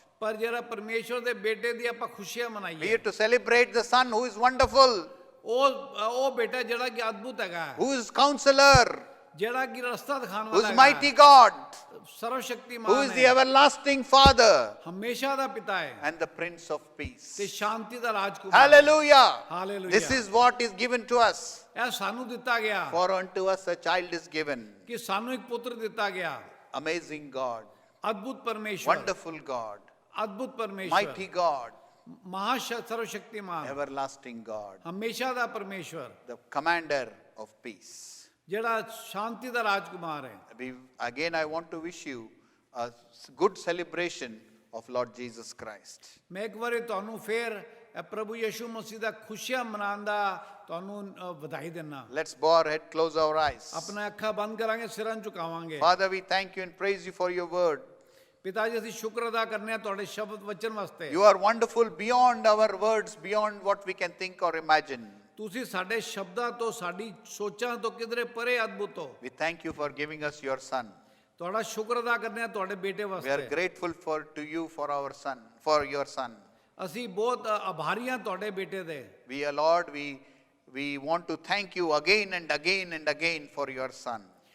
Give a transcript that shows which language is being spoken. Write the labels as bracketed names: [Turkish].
[Punjabi] ਪਰ ਜਿਹੜਾ ਪਰਮੇਸ਼ਵਰ ਦੇ ਬੇਟੇ ਦੀ ਆਪਾਂ ਖੁਸ਼ੀਆਂ [English] We [Punjabi] ਮਨਾਈਏ। [English] are to celebrate the Son who is wonderful, [Punjabi] ਉਹ ਬੇਟਾ ਜਿਹੜਾ ਕਿ ਅਦਭੁਤ ਹੈਗਾ, [English] who is counselor, [Punjabi] ਜਿਹੜਾ ਕਿ ਰਸਤਾ ਦਿਖਾਉਣ [English] who is [Punjabi] ਵਾਲਾ [English] mighty [Punjabi] ਹੈਗਾ, [English] God, who [Punjabi] ਸਰਵਸ਼ਕਤੀਮਾਨ [English] is the [Punjabi] ਹੈ, [English] everlasting Father, [Punjabi] ਹਮੇਸ਼ਾ ਦਾ ਪਿਤਾ ਹੈ [English] and the Prince of Peace. [Punjabi] ਤੇ ਸ਼ਾਂਤੀ ਦਾ ਰਾਜਕੁਮਾਰ। [English] Hallelujah. Hallelujah. This is what is given to us. [Punjabi] ਇਹ ਸਾਨੂੰ ਦਿੱਤਾ ਗਿਆ [English] For unto us a child is given. [Punjabi] ਕਿ ਸਾਨੂੰ ਇੱਕ ਪੁੱਤਰ ਦਿੱਤਾ ਗਿਆ। [English] Amazing God, [Punjabi] ਅਦਭੁਤ ਪਰਮੇਸ਼ਵਰ, [English] wonderful God, [Punjabi] ਅਦਭੁਤ ਪਰਮੇਸ਼ਵਰ, [English] mighty God, [Punjabi] ਸਰਵਸ਼ਕਤੀਮਾਨ, [English] everlasting God, [Punjabi] ਹਮੇਸ਼ਾ ਦਾ ਪਰਮੇਸ਼ਵਰ, [English] the commander of peace. [Punjabi] ਜਿਹੜਾ ਸ਼ਾਂਤੀ ਦਾ ਰਾਜਕੁਮਾਰ ਹੈ। [English] Again, I want to wish you a good celebration of Lord Jesus Christ. [Punjabi] ਮੈਂ ਇੱਕ ਵਾਰੀ ਤੁਹਾਨੂੰ ਫੇਰ ਪ੍ਰਭੂ ਯਿਸੂ ਮਸੀਹ ਦਾ ਖੁਸ਼ੀਆਂ ਮਨਾਉਣ ਦਾ ਤੁਹਾਨੂੰ ਵਧਾਈ ਦਿੰਦਾ। [English] Let's bow our head, close our eyes. [Punjabi] ਆਪਣਾ ਅੱਖਾਂ ਬੰਦ ਕਰਾਂਗੇ, ਸਿਰਾਂ ਝੁਕਾਵਾਂਗੇ। [English] Father, we thank you and praise you for your word. [Punjabi] ਪਿਤਾ ਜੀ ਅਸੀਂ ਸ਼ੁਕਰ ਅਦਾ ਕਰਨੇ ਆ ਤੁਹਾਡੇ ਸ਼ਬਦ ਵਚਨ ਵਾਸਤੇ। [English] You are wonderful beyond our words, beyond what we can think or imagine. [Punjabi] ਤੁਸੀਂ ਸਾਡੇ ਸ਼ਬਦਾਂ ਤੋਂ ਸਾਡੀ ਸੋਚਾਂ ਤੋਂ ਕਿਧਰੇ ਪਰੇ ਅਦਭੁਤ ਹੋ। [English] We thank you for giving us your son. [Punjabi] ਤੁਹਾਡਾ ਸ਼ੁਕਰ ਅਦਾ ਕਰਨੇ ਆ ਤੁਹਾਡੇ ਬੇਟੇ [English] We are [Punjabi] ਵਾਸਤੇ। [English] grateful to you for our son, for your son. [Punjabi] ਅਸੀਂ ਬਹੁਤ ਆਭਾਰੀ ਹਾਂ ਤੁਹਾਡੇ ਬੇਟੇ ਦੇ। [English] We, Lord, we want to thank you again and again and again for your son.